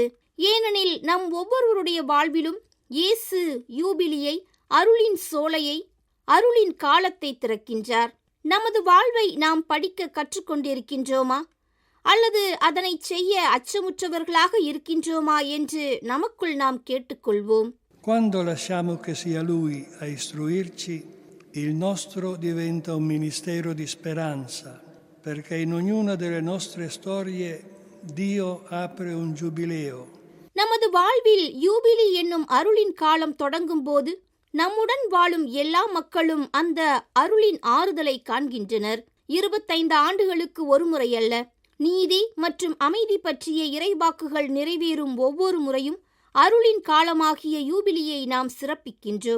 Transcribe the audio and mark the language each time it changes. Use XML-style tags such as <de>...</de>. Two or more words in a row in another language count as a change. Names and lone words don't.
<ta>ஏனெனில் நம் ஒவ்வொருவருடைய வாழ்விலும் இயேசு யூபிலியை, அருளின் சோலையை, அருளின் காலத்தை திறக்கின்றார். நமது வாழ்வை நாம் படிக்க கற்றுக்கொண்டிருக்கின்றோமா அல்லது அதனை செய்ய அச்சமுற்றவர்களாக இருக்கின்றோமா என்று நமக்குள் நாம் கேட்டுக்கொள்வோம்.</ta> <it>Quando lasciamo che sia Lui a istruirci, il nostro diventa un ministero di speranza, perché in ognuna delle nostre storie Dio apre un giubileo.</it> <ta>நமது வாழ்வில் யூபிலி என்னும் அருளின் காலம் தொடங்கும் போது நம்முடன் வாழும் எல்லா மக்களும் அந்த அருளின் ஆறுதலை காண்கின்றனர். 25 ஆண்டுகளுக்கு ஒரு முறையல்ல, நீதி மற்றும் அமைதி பற்றிய இறைவாக்குகள் நிறைவேறும் ஒவ்வொரு முறையும் அருளின் காலமாகிய யூபிலியை நாம் சிறப்பிக்கின்றோம்.</ta>